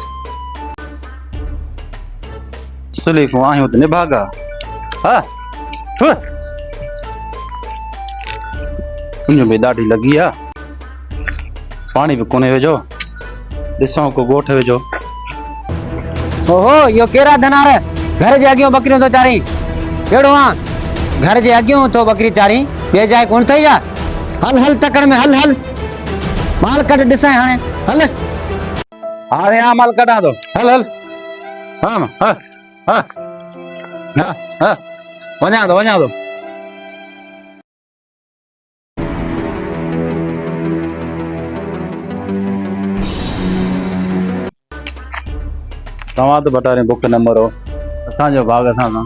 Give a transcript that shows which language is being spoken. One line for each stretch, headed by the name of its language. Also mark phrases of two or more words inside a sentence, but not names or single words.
Sindhi: सुलीफूं आहियूं त निभागा। तुंहिंजो बि ॾाढी लॻी आहे, पाणी बि कोन्हे वेझो, ॾिसूं को ॻोठ वेझो। ओहो यो केरा धनार घर जे अॻियों बकरियूं तो चारी केड़ो आ? घर जे अॻियों तो बकरी चारी, बे जाए कोन थई या? हल हल टकड़ में हल हल माल कट ॾिसां हाणे हल। हाणे आ माल कढां थो, हल हल। वञां थो। तव्हां त बटारे बुख न मरो, असांजो भाग असां सां।